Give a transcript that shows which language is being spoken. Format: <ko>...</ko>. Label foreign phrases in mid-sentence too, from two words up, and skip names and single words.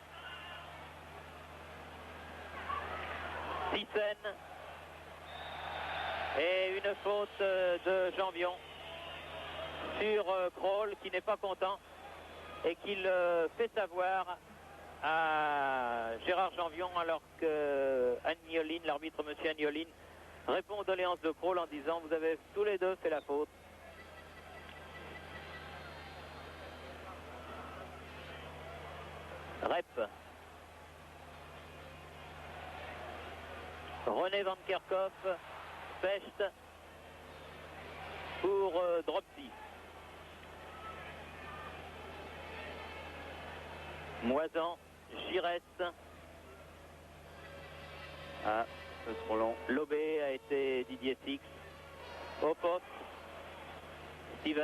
<fr>Thyssen, et une faute de Janvion sur Krol qui n'est pas content et qui le fait savoir à Gérard Janvion, alors que Agnoline, l'arbitre monsieur Agnoline, répond aux doléances de Krol en disant vous avez tous les deux fait la faute. Rep. René van Kerkhoff, Pest pour Dropsy. Moisan, Giresse. Ah, un peu trop long. Lobé a été Didier Six. Au poste, Stevens.</fr>